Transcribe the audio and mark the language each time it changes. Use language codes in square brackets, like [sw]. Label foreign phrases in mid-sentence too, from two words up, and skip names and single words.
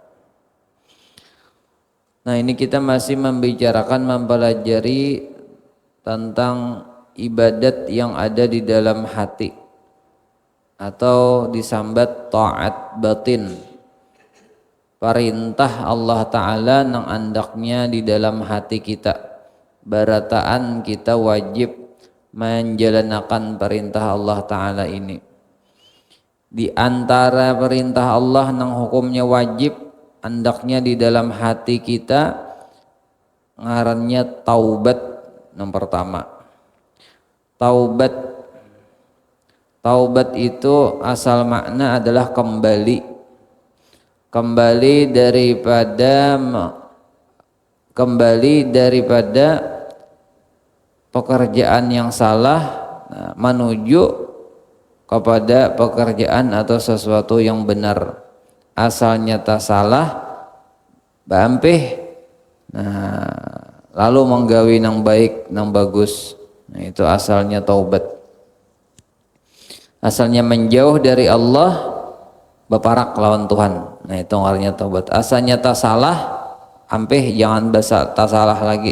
[id] Nah, ini kita masih membicarakan, mempelajari tentang ibadat yang ada di dalam hati atau disambat ta'at batin. [bjn] Perintah Allah Ta'ala nang andaknya di dalam hati kita. Barataan kita wajib menjalankan perintah Allah Ta'ala ini. Di antara perintah Allah nang hukumnya wajib andaknya di dalam hati kita, ngarannya taubat. [id] Yang pertama, taubat itu asal makna adalah kembali daripada pekerjaan yang salah menuju kepada pekerjaan atau sesuatu yang benar. [bjn] Asalnya tak salah bampeh, lalu menggawi nang baik nang bagus. [id] Itu asalnya taubat. Asalnya menjauh dari Allah, [bjn] baparak lawan Tuhan. [id] Itu artinya taubat. [bjn] Asalnya tak salah, ampeh jangan tak salah lagi.